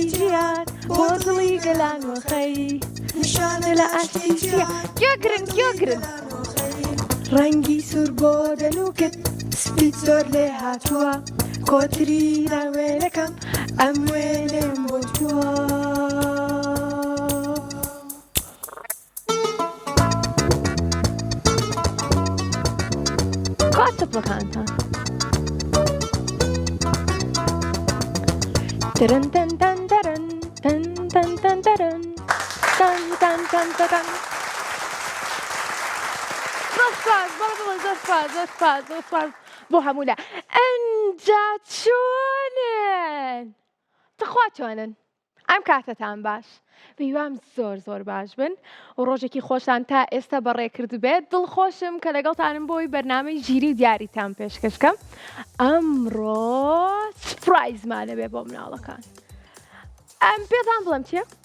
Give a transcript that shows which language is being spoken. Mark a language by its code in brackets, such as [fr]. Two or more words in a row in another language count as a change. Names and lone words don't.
[ckb] ژیان بۆ دڵی گەلان وەخەی نیشانە لە ئاشتی ژیان گوێگرن ڕەنگی سوور بۆ دەنووکت سپیت زۆر لێ هاتووە کۆتری ناوێنەکەم ئەم وێنێم بۆ تووە قاسبەکانتان درن دن دن درن دن دن دن درن دن دن دن دن زۆر سپاس بۆ هەموو لە ئەنجا چۆنن تخوا چۆنن ئەم کاتتان باش پێیوام زۆر باش بن و ڕۆژێکی خۆشتان تا ئێستا بەڕێکرد بێت دڵخۆشم کە لەگەڵتانم بۆی بەرنامەی ژیری و دیاریتان پێشکەشکەم ئەمڕۆ سپرایزمانە بێ بۆ مناڵەکان ئەم پێتان بڵێم چییە؟